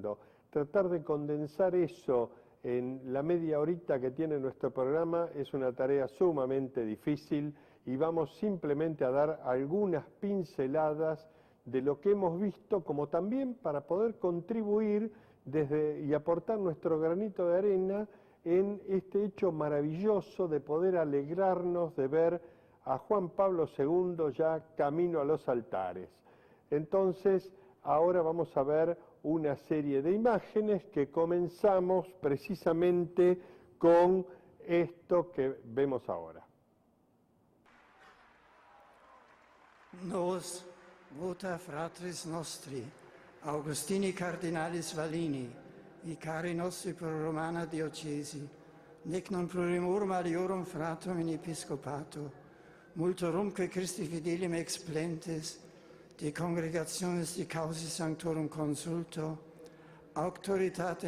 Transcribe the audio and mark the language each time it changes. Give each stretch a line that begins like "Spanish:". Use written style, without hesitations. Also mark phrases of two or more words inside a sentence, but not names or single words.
Spanish: Tratar de condensar eso en la media horita que tiene nuestro programa es una tarea sumamente difícil y vamos simplemente a dar algunas pinceladas de lo que hemos visto, como también para poder contribuir y aportar nuestro granito de arena en este hecho maravilloso de poder alegrarnos de ver a Juan Pablo II ya camino a los altares. Entonces, ahora vamos a ver una serie de imágenes que comenzamos precisamente con esto que vemos ahora.
Latin: Nos vota fratris nostri, Augustini cardinalis Valini, vicari nostri pro Romana diocesi, nec non plurimorum aliorum fratum in episcopato, multorumque Christi fidelim explentes, de congregationis de causi sanctorum consulto, auctoritate